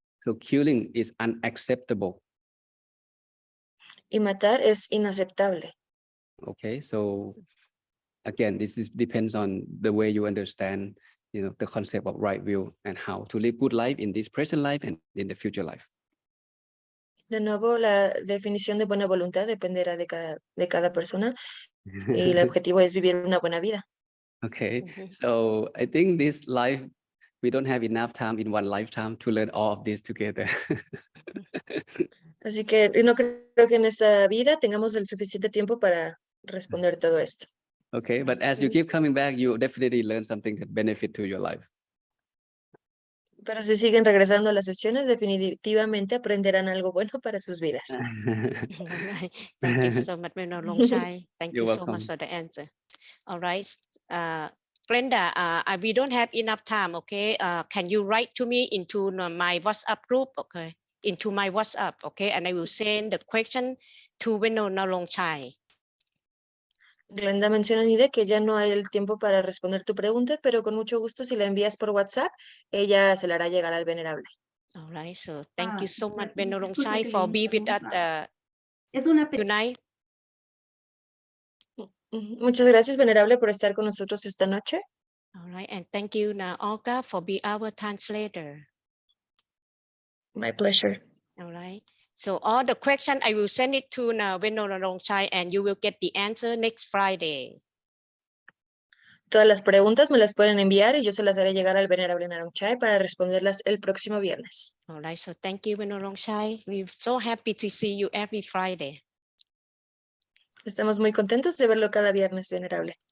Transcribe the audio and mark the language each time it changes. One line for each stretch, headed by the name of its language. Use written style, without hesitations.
English: So killing is unacceptable.
Spanish: y matar es inaceptable.
English: Okay, so again, depends on the way you understand, the concept of right view and how to live good life in this present life and in the future life.
Spanish: De nuevo, la definición de buena voluntad dependerá de cada persona, y el objetivo es vivir una buena vida.
English: Okay, so I think this life, we don't have enough time in one lifetime to learn all of this together.
Spanish: Así que no creo que en esta vida tengamos el suficiente tiempo para responder todo esto.
English: Okay, but as you keep coming back, you definitely learn something that benefit to your life.
Spanish: Pero si siguen regresando a las sesiones, definitivamente aprenderán algo bueno para sus vidas.
English: All right. Thank you so much, Venerable Longchai. Thank You're you so welcome. much for the answer. All right. Glenda, we don't have enough time, okay? Can you write to me into my WhatsApp group, okay? Into my WhatsApp, okay? And I will send the question to Venerable Longchai.
Spanish: Glenda menciona Nide que ya no hay el tiempo para responder tu pregunta, pero con mucho gusto si la envías por WhatsApp, ella se la hará llegar al venerable.
English: All right, so thank you so much, Venerable
Spanish: disculpe
English: Longchai,
Spanish: que
English: for
Spanish: le
English: being with us
Spanish: interrumpa. Es una
English: tonight.
Spanish: Muchas gracias, venerable, por estar con nosotros esta noche.
English: All right, and thank you, Olga, for being our translator. My pleasure. All right. So all the questions, I will send it to Venerable Longchai, and you will get the answer next Friday.
Spanish: Todas las preguntas me las pueden enviar y yo se las haré llegar al venerable Narongchai para responderlas el próximo viernes.
English: All right, so thank you, Venerable Longchai. We're so happy to see you every Friday.
Spanish: Estamos muy contentos de verlo cada viernes, venerable.